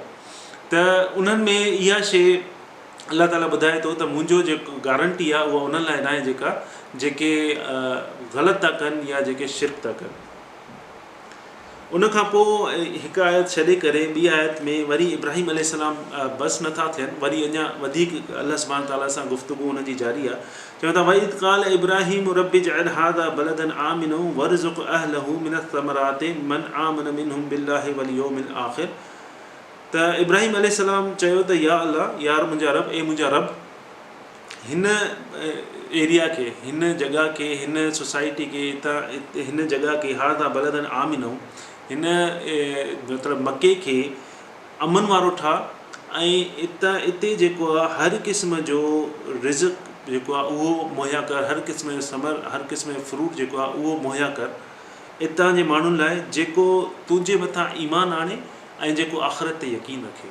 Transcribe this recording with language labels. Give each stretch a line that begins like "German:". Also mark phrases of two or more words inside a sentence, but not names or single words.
Sindhi: त उन्हनि में इहा शइ अल्लाह ताला ॿुधाए थो त मुंहिंजो जेको गारंटी आहे उहा उन्हनि लाइ न आहे जेके ग़लति था कनि या जेके शिरक था कनि। उनखां पोइ हिकु आयत छॾे करे ॿी आयत में वरी इब्राहिम अलैहिस्सलाम बसि नथा थियनि, वरी अञा वधीक अल्लाह
Arabic: سبحانه تعالى
Sindhi: सां गुफ़्तगू हुनजी जारी आहे। चवनि था
Arabic: وإذ قال إبراهيم رب اجعل هذا بلدا آمنا وارزق أهله من الثمرات من آمن منهم بالله واليوم الآخر.
Sindhi: त इब्राहिम अलैहिस्सलाम चयो त या अल्लाह, यार मुंहिंजा रब, मुंहिंजा रब, हिन एरिया खे, हिन जॻह खे, हिन सोसाइटी खे, हिन जॻह खे
Arabic: هذا بلدا آمنا,
Sindhi: हिन मतिलबु मके खे अमन वारो ठाह ऐं इते जेको आहे हर क़िस्म जो रिज़्क़ जेको आहे उहो मुहैया कर, हर क़िस्म जो समर, हर क़िस्म जो फ्रूट जेको आहे उहो मुहैया कर इतां जे माण्हुनि लाइ जेको तुंहिंजे मथां ईमान आणे ऐं जेको आख़िरत ते यकीन रखे।